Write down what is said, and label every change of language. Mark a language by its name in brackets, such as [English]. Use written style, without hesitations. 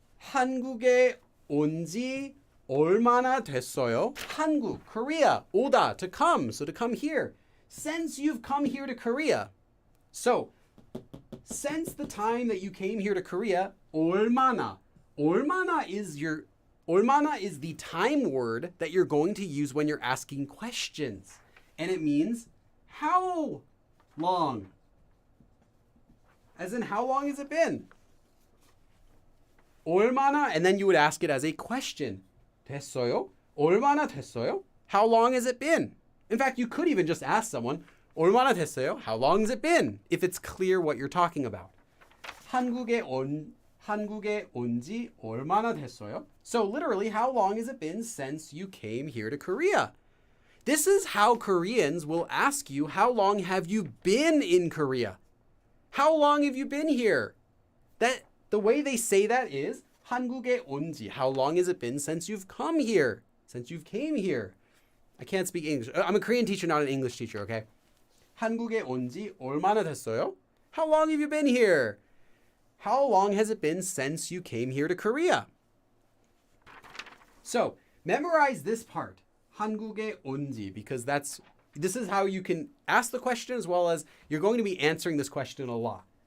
[Korean] 한국에 온지 얼마나 됐어요? [English] 한국, Korea, 오다, to come, so to come here. Since you've come here to Korea. So, since the time that you came here to Korea, 얼마나. 얼마나 is the time word that you're going to use when you're asking questions. And it means how long? As in, how long has it been? 얼마나, and then you would ask it as a question. [Korean] 됐어요? 얼마나 됐어요? [English] How long has it been? In fact, you could even just ask someone, [Korean] 얼마나 됐어요? [English] How long has it been? If it's clear what you're talking about. [Korean] 한국에 온지 얼마나 됐어요? [English] So literally, how long has it been since you came here to Korea? This is how Koreans will ask you, how long have you been in Korea? How long have you been here? The way they say that is [Korean] 한국에 온지. [English] How long has it been since you've come here? Since you've came here. I can't speak English. I'm a Korean teacher, not an English teacher, okay? [Korean] 한국에 온지 얼마나 됐어요? [English] How long have you been here? How long has it been since you came here to Korea? So, memorize this part. [Korean] 한국에 온지, [English] because this is how you can ask the question as well as you're going to be answering this question a lot.